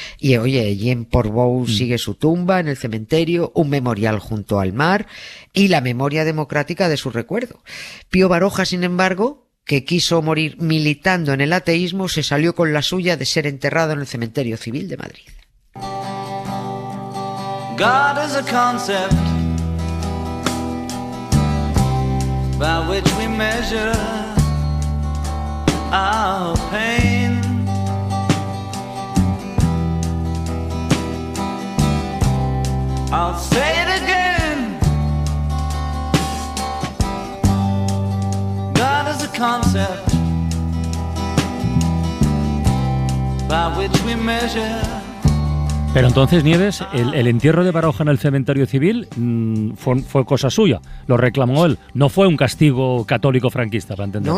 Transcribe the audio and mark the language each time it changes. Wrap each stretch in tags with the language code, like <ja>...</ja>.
<es>Y y en Portbou sigue su tumba en el cementerio, un memorial junto al mar y la memoria democrática de su recuerdo. Pío Baroja, sin embargo, que quiso morir militando en el ateísmo, se salió con la suya de ser enterrado en el Cementerio Civil de Madrid.</es> <en>God is a concept by which we measure our pain. I'll say it again. God is a concept by which we measure.</en> <es>Pero entonces, Nieves, el entierro de Baroja en el cementerio civil fue cosa suya, lo reclamó él, no fue un castigo católico franquista, para entenderlo.</es>